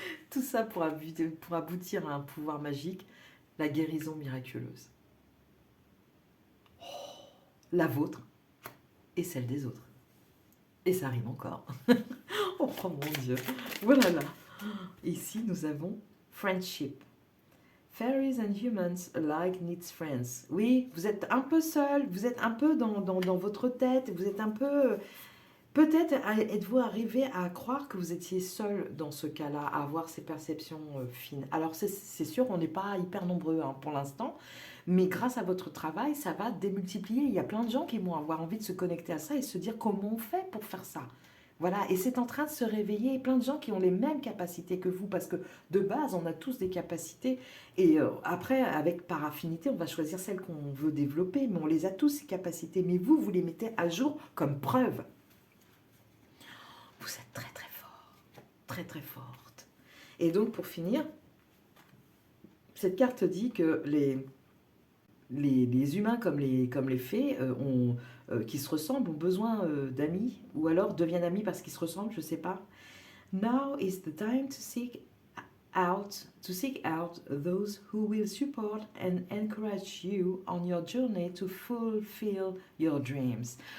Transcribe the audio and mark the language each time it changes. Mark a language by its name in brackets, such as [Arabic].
[French] Tout ça pour aboutir à un pouvoir magique, la guérison miraculeuse. La vôtre et celle des autres. Et ça rime encore. Oh mon Dieu. Voilà là. Ici, nous avons friendship. [English] Fairies and humans alike needs friends. [French] Oui, vous êtes un peu seul, vous êtes un peu dans votre tête, vous êtes un peu... Peut-être êtes-vous arrivé à croire que vous étiez seul dans ce cas-là, à avoir ces perceptions fines. Alors c'est sûr, on n'est pas hyper nombreux hein, pour l'instant, mais grâce à votre travail, ça va démultiplier. Il y a plein de gens qui vont avoir envie de se connecter à ça et se dire comment on fait pour faire ça. Voilà, et c'est en train de se réveiller, plein de gens qui ont les mêmes capacités que vous, parce que de base, on a tous des capacités, et après, par affinité, on va choisir celles qu'on veut développer, mais on les a tous, ces capacités, mais vous les mettez à jour comme preuve. Vous êtes très très fort, très très forte. Et donc, pour finir, cette carte dit que les humains comme les fées qui se ressemblent ont besoin d'amis, ou alors deviennent amis parce qu'ils se ressemblent, je ne sais pas. [English] Now is the time to seek out those who will support and encourage you on your journey to fulfill your dreams.